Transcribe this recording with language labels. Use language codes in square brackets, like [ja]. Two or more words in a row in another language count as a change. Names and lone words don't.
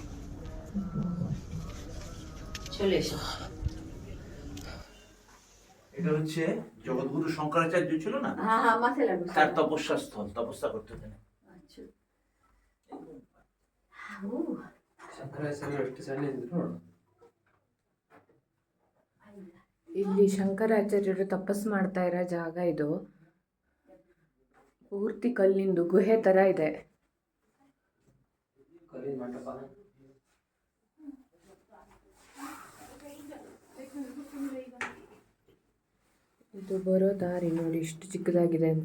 [bn] চলে এসো। এটা হচ্ছে জগৎগুরু শঙ্করাচার্য ছিল না, হ্যাঁ হ্যাঁ মাথায় লাগবে তার তপস্যা স্থল, তপস্যা করতে দেন। [kn] আচ্ছা ಇಲ್ಲಿ ಶಂಕರಾಚಾರ್ಯರು ತಪಸ್ ಮಾಡ್ತಾ ಇರೋ ಜಾಗ ಇದು. ಪೂರ್ತಿ ಕಲ್ಲಿಂದು ಗುಹೆ ತರ ಇದೆ. ಇದು ಬರೋ ದಾರಿ ನೋಡಿ ಇಷ್ಟು ಚಿಕ್ಕದಾಗಿದೆ ಅಂತ.